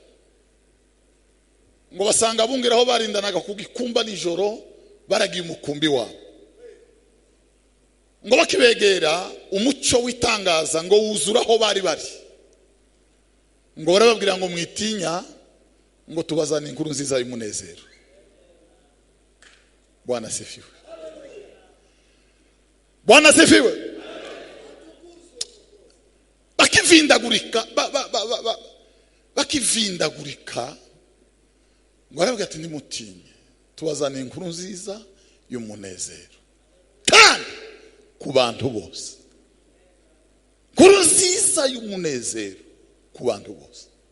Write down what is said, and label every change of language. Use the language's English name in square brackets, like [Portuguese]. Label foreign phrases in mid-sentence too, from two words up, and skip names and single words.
[Rundi] ngo basanga abungeraho barindanaga ku gikumba nijoro baragiye umukumbi wabo, ngo bakibegera umucyo witangaza ngo wuzuraho bari bari, ngo barababwira ngo mwitinya, ngo tubazane inkuru nziza y'umunezero. [Swahili] Bwana asifiwe. Bwana asifiwe. [Rundi] Bakivindagurika ngo barabwira ati nimutinye, tubazane inkuru nziza y'umunezero kandi ku bantu bose. Inkuru nziza y'umunezero ku bantu bose.